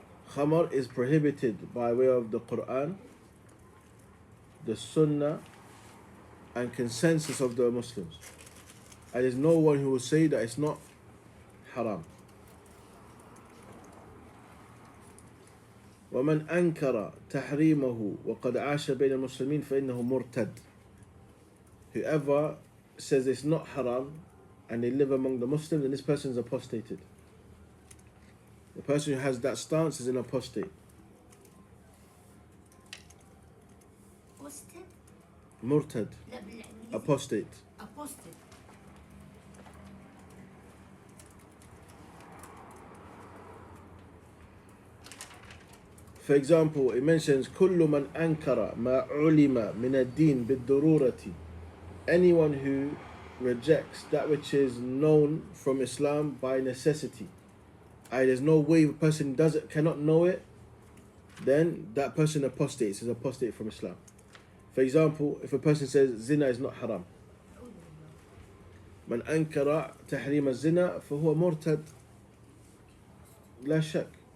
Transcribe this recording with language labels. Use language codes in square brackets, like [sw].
[en] Khamar is prohibited by way of the Quran, the Sunnah, and consensus of the Muslims. And there's no one who will say that it's not haram. [ar] ومن أنكر تحريمه وقد عاش بين المسلمين فإنه مرتد. [en] Whoever says it's not haram and they live among the Muslims, then this person is apostated. The person who has that stance is an apostate. Murtad. Apostate. Apostate. For example, it mentions [ar] كل من أنكر ما علم من الدين بالضرورة. [en] Anyone who rejects that which is known from Islam by necessity. There's no way a person cannot know it, then that person apostates, is apostate from Islam. For example, if a person says zina is not haram, [ar] من أنكر تحريم الزنا فهو مرتد لا شك.